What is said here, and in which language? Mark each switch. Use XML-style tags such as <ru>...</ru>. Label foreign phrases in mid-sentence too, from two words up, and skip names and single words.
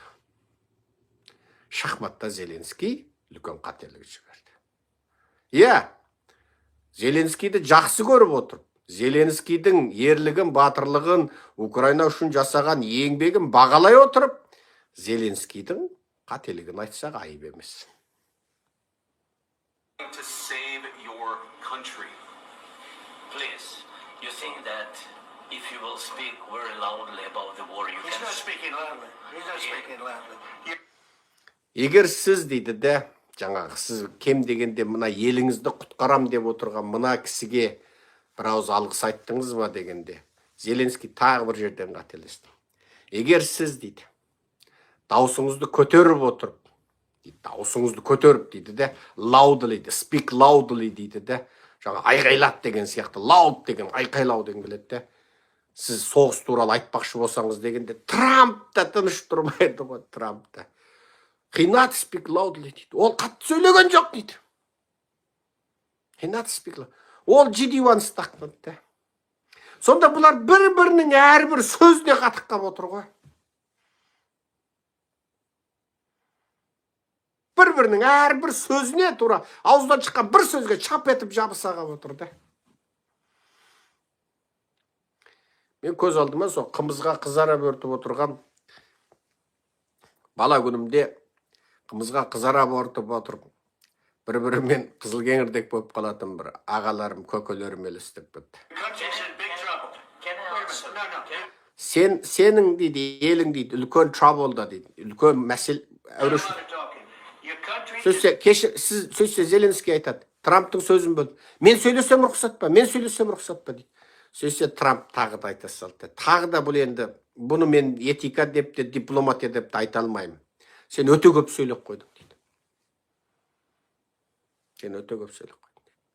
<kk>Шахматта Зеленский үлкен қателік жіберді. Иә, Зеленскийді жақсы көріп отырып, Зеленскийдің ерлігін, батырлығын, Украина үшін жасаған еңбегін бағалай отырып, Зеленскийдің қателігін айтсақ айып емес.</kk> <en>To save your country. Please, you think that if you will speak very loudly about the war, you He's can... not speaking loudly. He's not speaking loudly.</en> <kk>Егер сіз дейді де, жаңағы сіз кем дегенде мына еліңізді құтқарам деп отырған мына кісіге бір ауыз алғыс айттыңыз ба дегенде, Зеленский тағы бір жерден қателесті. Егер сіз дейді, даусыңызды көтеріп отырып, даусыңызды көтеріп дейді де,</kk> <en>loudly, speak loudly</en> <kk>дейді де, жаңа айқайлат деген сияқты, loud деген, айқайлау деген келеді де, сіз соғыс туралы айтпақшы болсаңыз дегенде, Трамп та тыныш тұрмайды ғой, Трамп та.</kk> <en>He not speak loudly дейді.</en> <kk>Ол қатты сөйлеген жоқ дейді.</kk> <en>He not speak loudly.</en> <kk>Ол G.D. Vance тақпады. Сонда бұлар бір-бірінің әрбір сөзіне қатыққап отыр ғой. Бір-бірінің әрбір сөзіне тура ауыздан шыққан бір сөзге чап етіп жабыса қап отырды. Мен көз алдыма сол қымызға қызара бөртіп отырған бала күнімде қымызға қызара бөртіп отырып бір-бірімен қызыл кеңірдек болып қалатын бір ағаларым, көкелерім елестеп кетті.</kk> <en>Country's in big trouble. Can I answer? No.</en> <kk>Сенің дейді, елің дейді, үлкен trouble-да дейді, үлкен мәселе</kk> <en>There's a lot of talking. Your country</en> <kk>сөзсе Зеленский айтады, Трамптың сөзін бөл. Мен сөйлесем рұқсат па? Мен сөйлесем рұқсат па дейді. Сөзсе Трамп тағы да айта салды. Тағы да бұл енді, бұны мен этика деп те, дипломатия деп те айта алмаймын. Сен өте көп сөйлеп қойдың дейді. Сен өте көп сөйлеп қойдың.</kk>